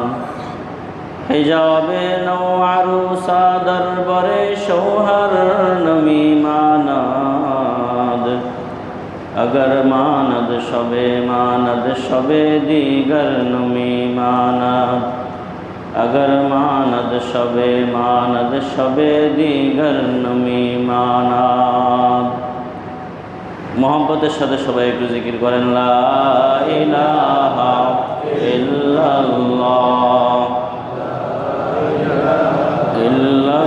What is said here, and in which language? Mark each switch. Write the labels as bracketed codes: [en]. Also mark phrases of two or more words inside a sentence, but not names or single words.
[fa] حجاب نو عروسا در بر شوہر نمی ماند. اگر ماند شب ماند شب دیگر نمی ماند. اگر ماند شب ماند شب دیگر نمی ماند. [bn] মোহাম্মতের সাথে সবাই একটু জিকির করেন [ar] لا إله إلا الله